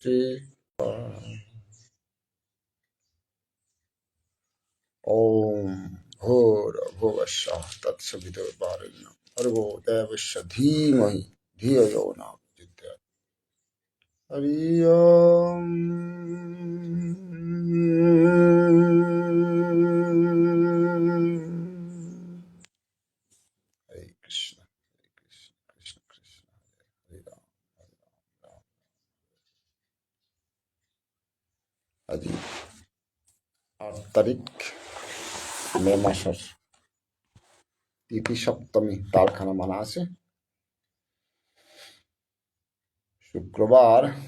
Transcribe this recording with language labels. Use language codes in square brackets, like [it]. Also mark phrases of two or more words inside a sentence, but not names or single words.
[sa] শ্রী ওম ভূর্ভুবস্সঃ তৎসবিতুর্বরেণ্যং ভর্গো দেবস্য ধীমহি ধিয়ো यो नः प्रचोदयात्। হরি ওম। হরে কৃষ্ণ হরে কৃষ্ণ কৃষ্ণ কৃষ্ণ হরে রাম হরে রাম রাম। [bn] আজি ৮ তারিখ মে মাসের তিথি সপ্তমী তালখানা মানা আছে শুক্রবার।